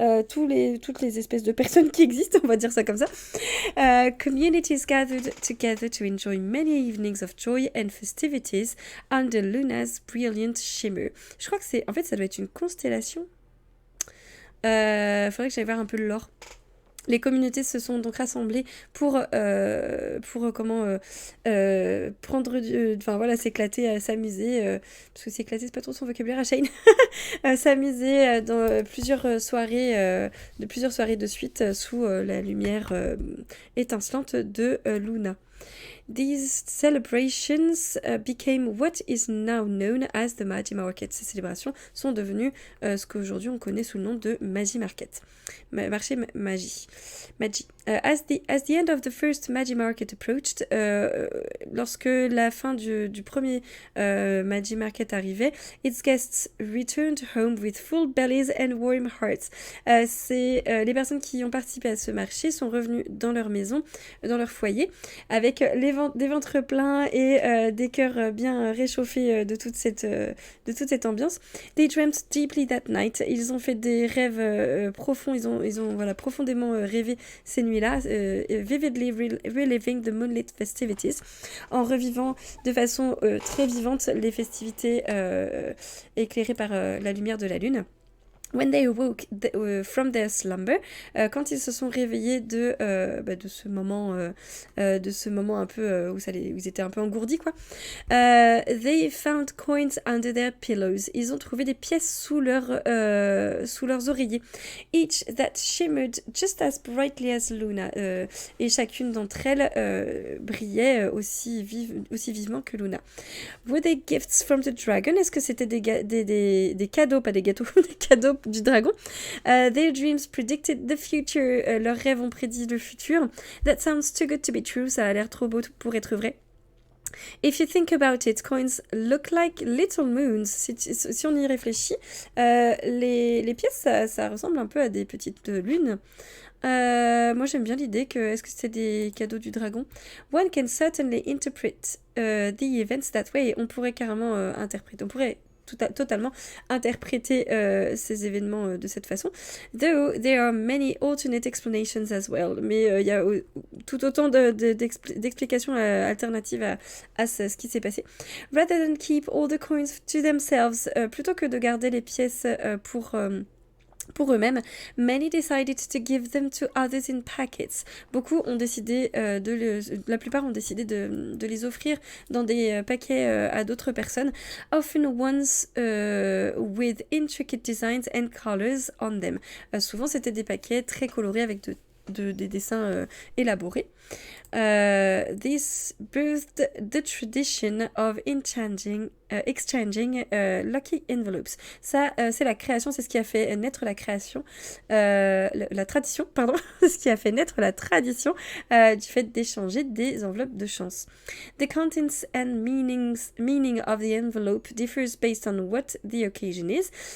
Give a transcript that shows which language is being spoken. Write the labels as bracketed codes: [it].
[fr] Toutes les espèces de personnes qui existent, on va dire ça comme ça. [en] Communities gathered together to enjoy many evenings of joy and festivities under Luna's brilliant shimmer. [fr] Je crois que en fait, ça doit être une constellation. Faudrait que j'aille voir un peu le lore. Les communautés se sont donc rassemblées pour prendre enfin voilà, s'éclater, s'amuser, parce que s'éclater c'est pas trop son vocabulaire à Shane, s'amuser dans plusieurs soirées de suite sous la lumière étincelante de Luna. [en] These celebrations became what is now known as the Magi Market. [fr] Ces célébrations sont devenues ce qu'aujourd'hui on connaît sous le nom de Magi Market. Marché Magi. [en] As the end of the first Magi Market approached, [fr] lorsque la fin du premier Magi Market arrivait, [en] its guests returned home with full bellies and warm hearts. [fr] Les personnes qui ont participé à ce marché sont revenues dans leur maison, dans leur foyer, avec des ventres pleins et des cœurs bien réchauffés de toute cette ambiance. [en] They dreamt deeply that night. [fr] Ils ont fait des rêves profonds. Ils ont voilà, profondément rêvé ces nuits-là, [en] vividly reliving the moonlit festivities, [fr] en revivant de façon très vivante les festivités éclairées par la lumière de la lune. [en] When they awoke from their slumber, [fr] quand ils se sont réveillés de ce moment un peu où ils étaient un peu engourdis quoi. [en] They found coins under their pillows. [fr] Ils ont trouvé des pièces sous leurs oreillers. [en] Each that shimmered just as brightly as Luna. [fr] Et chacune d'entre elles brillait aussi vivement que Luna. [en] Were they gifts from the dragon? [fr] Est-ce que c'était des cadeaux, pas des gâteaux, des cadeaux du dragon? [en] Their dreams predicted the future. [fr] Leurs rêves ont prédit le futur. [en] That sounds too good to be true. [fr] Ça a l'air trop beau pour être vrai. [en] If you think about it, coins look like little moons. [fr] Si on y réfléchit, les pièces, ça ressemble un peu à des petites lunes. Moi j'aime bien l'idée que est-ce que c'est des cadeaux du dragon. [en] One can certainly interpret the events that way. [fr] On pourrait carrément interpréter, on pourrait totalement interpréter ces événements de cette façon. [en] Though there are many alternate explanations as well. [fr] Mais il y a tout autant d'explications alternatives à ce qui s'est passé. [en] Rather than keep all the coins to themselves, [fr] plutôt que de garder les pièces pour eux-mêmes, [en] many decided to give them to others in packets. [fr] Beaucoup ont décidé la plupart ont décidé de les offrir dans des paquets à d'autres personnes, [en] often ones with intricate designs and colors on them. [fr] Souvent, c'était des paquets très colorés avec des dessins élaborés. [en] This birthed the tradition of exchanging lucky envelopes. [fr] Ça, c'est la création, c'est ce qui a fait naître la création, la tradition, pardon, ce qui a fait naître la tradition du fait d'échanger des enveloppes de chance. [en] The contents and meaning of the envelope differs based on what the occasion is.